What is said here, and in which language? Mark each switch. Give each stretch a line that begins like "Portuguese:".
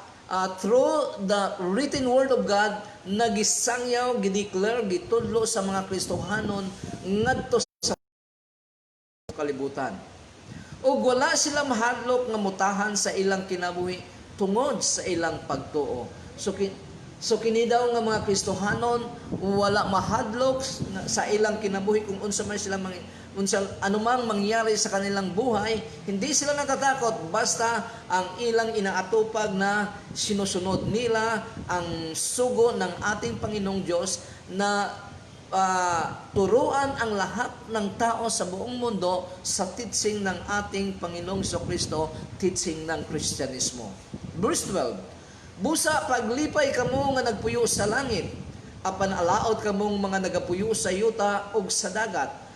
English: Through the written word of God,
Cebuano: nagisangyaw, gideclare, gitudlo sa mga Kristohanon ngadto sa kalibutan. O wala sila mahadlok nga mutahan sa ilang kinabuhi tungod sa ilang pagtuo. So kini daw nga mga Kristohanon wala mahadlok sa ilang kinabuhi kung unsa man sila
Filipino: anumang mangyari sa kanilang buhay, hindi sila natatakot basta ang ilang inaatupag na sinusunod nila ang sugo ng ating Panginoong Diyos na turuan ang lahat ng tao sa buong mundo sa teaching ng ating Panginoong Kristo, teaching ng Kristyanismo.
Cebuano: Verse 12, busa paglipay kamo nga nagpuyo sa langit, apan alaot kamong mga nagapuyo sa yuta ug sa dagat,